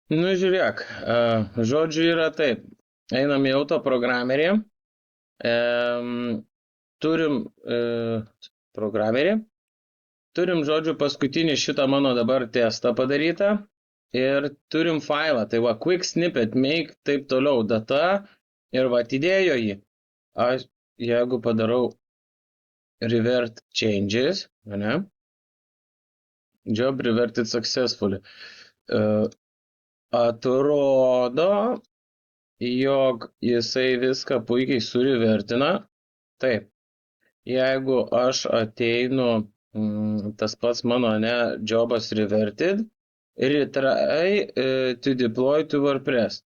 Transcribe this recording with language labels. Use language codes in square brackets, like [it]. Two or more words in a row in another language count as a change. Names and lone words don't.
[lt] Nu, žiūrėk, žodžiu yra taip. Einam į autoprogramerį. Turim programerį. Turim, žodžiu, paskutinį šitą mano dabar testą padarytą. Ir turim failą. Tai va, [en] quick snippet, make, [lt] taip toliau, data. Ir va, atidėjo jį. Aš, jeigu padarau [en] revert changes, [lt] ne? [en] Job reverted successfully. [lt] Atrodo, jog jisai viską puikiai surivertina. Taip, jeigu aš ateinu, tas pats mano, ne, jobas [en] reverted, retry to deploy to WordPress.